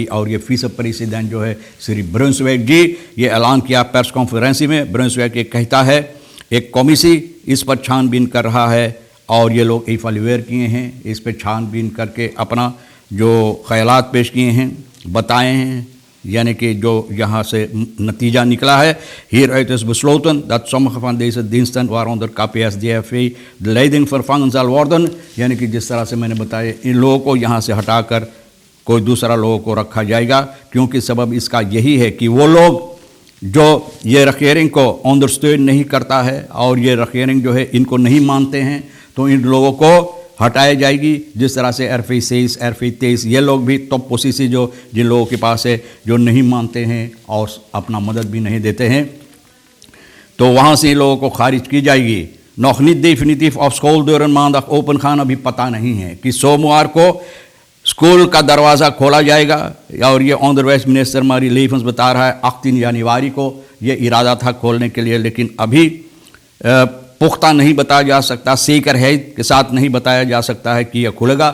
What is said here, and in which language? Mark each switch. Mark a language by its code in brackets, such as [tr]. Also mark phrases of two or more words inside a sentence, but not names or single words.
[hns] और ये विस प्रेसिडेंट जो है श्री ब्रुन्सवेक जी, ये ऐलान किया प्रेस कॉन्फ्रेंस में। ब्रुन्सवेक ये कहता है एक कमेटी इस पर छानबीन कर रहा है और ये लोग इवैल्यूएट किए हैं, इस पर छानबीन करके अपना जो ख्यालात पेश किए हैं, बताए हैं, यानी कि जो यहाँ से नतीजा निकला है। [nl] Hieruit is besloten dat sommige van deze diensten, waaronder KPSDFV, de leiding vervangen zal worden, [hns] यानी कि जिस तरह से मैंने बताया इन लोगों को यहाँ से हटाकर कोई दूसरा लोगों को रखा जाएगा, क्योंकि सबब इसका यही है कि वो लोग जो ये regering को अंडरस्टैंड नहीं करता है और ये regering जो है इनको नहीं मानते हैं, तो इन लोगों को हटाई जाएगी। जिस तरह से RV6, RV23, ये लोग भी टॉप पोजीशन जो जिन लोगों के पास है, जो नहीं मानते हैं और अपना मदद भी नहीं देते हैं, तो वहाँ से इन लोगों को खारिज की जाएगी। [nl] nog niet definitief of schooldeuren maandag open gaan, [hns] अभी पता नहीं है कि सोमवार को स्कूल का दरवाज़ा खोला जाएगा। और ये onderwijs मिनिस्टर मारी लेफन्स बता रहा है 18 जनवरी को ये इरादा था खोलने के लिए, लेकिन अभी पुख्ता नहीं बताया जा सकता, सीकर है के साथ नहीं बताया जा सकता है कि यह खुलेगा।